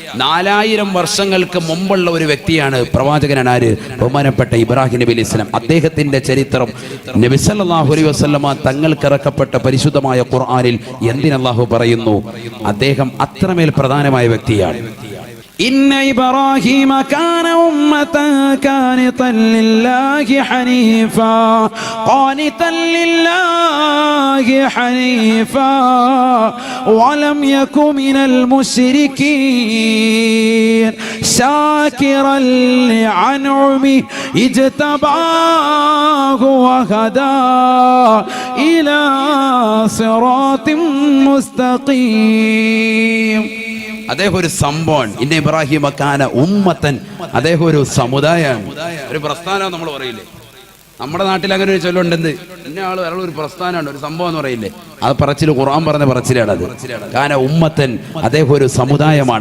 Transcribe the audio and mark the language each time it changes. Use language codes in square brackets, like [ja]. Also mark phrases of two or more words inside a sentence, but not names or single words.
[ml] 4000 വർഷങ്ങൾക്ക് മുമ്പുള്ള ഒരു വ്യക്തിയാണ്, പ്രവാചകനാണ് ആര്? ബഹുമാനപ്പെട്ട ഇബ്രാഹിം നബി [ar] عليه السلام. [ml] അദ്ദേഹത്തിന്റെ ചരിത്രം നബി [ar] صلى الله عليه وسلم [ml] തങ്ങൾക്ക് ഇറക്കപ്പെട്ട പരിശുദ്ധമായ ഖുർആനിൽ എന്തിനല്ലാഹു പറയുന്നു? അദ്ദേഹം അത്രമേൽ പ്രധാനമായ വ്യക്തിയാണ്. [ar] إن إبراهيم كان أمة قانتا لله حنيفا قانتا لله حنيفا ولم يكن من المشركين شاكرا لأنعمه اجتباه وهداه إلى صراط مستقيم. [ml] അദ്ദേഹം ഒരു സംഭവമാണ്. [ar] إن إبراهيم كان أمة, [ml] അദ്ദേഹം ഒരു സമുദായമാണ്, ഒരു പ്രസ്ഥാനം നമ്മൾ പറയില്ലേ. നമ്മുടെ നാട്ടിൽ അങ്ങനെ ഒരു ചൊല്ലുണ്ടെന്ന്, ഇന്ന ആൾ വേറെ ഒരു പ്രസ്ഥാനമാണ്, ഒരു സംഭവം എന്ന് പറയില്ലേ. അത് പറച്ചിൽ ഖുർആൻ പറഞ്ഞ പറച്ചിലാണ്. അത് [ar] كان أمة, [ml] അദ്ദേഹം ഒരു സമുദായമാണ്.